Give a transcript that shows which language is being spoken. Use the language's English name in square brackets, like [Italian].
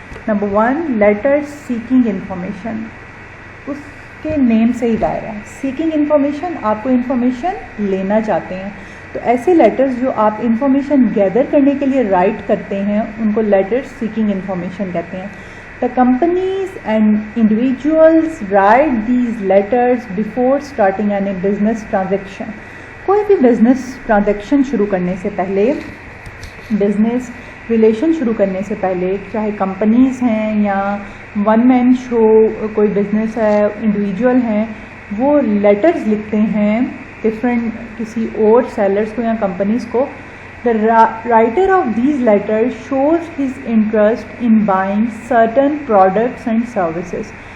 [Urdu] Number 1 letter seeking information. اس کے نیم سے ہی ظاہر ہے سیکنگ انفارمیشن، آپ کو انفارمیشن لینا چاہتے ہیں. تو ایسے لیٹرز جو آپ انفارمیشن گیدر کرنے کے لیے رائٹ کرتے ہیں ان کو لیٹر سیکنگ انفارمیشن کہتے ہیں. [English] The companies and individuals write these letters before starting any business transaction. [Urdu] کوئی بھی بزنس ٹرانزیکشن شروع کرنے سے پہلے، بزنس ریلیشن شروع کرنے سے پہلے، چاہے کمپنیز ہیں یا ون مین شو کوئی بزنس ہے، انڈیویجول ہیں، وہ لیٹرز لکھتے ہیں ڈفرینٹ کسی اور سیلرز کو یا کمپنیز کو. [English] The writer of these letters shows his interest in buying certain products and services.